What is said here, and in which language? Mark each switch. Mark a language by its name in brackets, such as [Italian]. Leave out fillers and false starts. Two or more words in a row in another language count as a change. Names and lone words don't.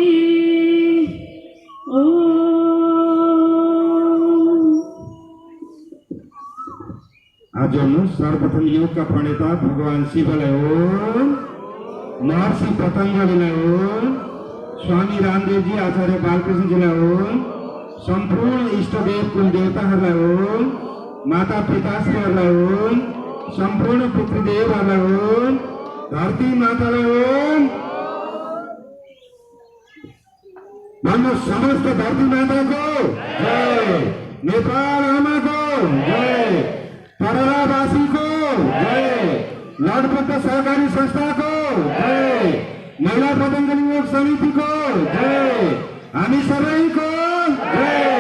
[Nepali] आज सर्वप्रथम योगका प्रणेता भगवान शिवलाई ओम, महर्षि पतञ्जलिलाई ओम, स्वामी रामदेवजी आचार्य बालकृष्णजीलाई ओम, सम्पूर्ण इष्टदेव कुल देवताहरूलाई ओम, माता पिताश्रीहरूलाई ओम, सम्पूर्ण पितृदेवहरूलाई ओम, धरती मातालाई ओम। भन्नु समस्त धरती माताको जय, नेपाल आमाको जय, पररावासीको जय, लडबद्ध सहकारी संस्थाको जय, महिला पतञ्जलि योग समितिको जय, हामी सबैको जय।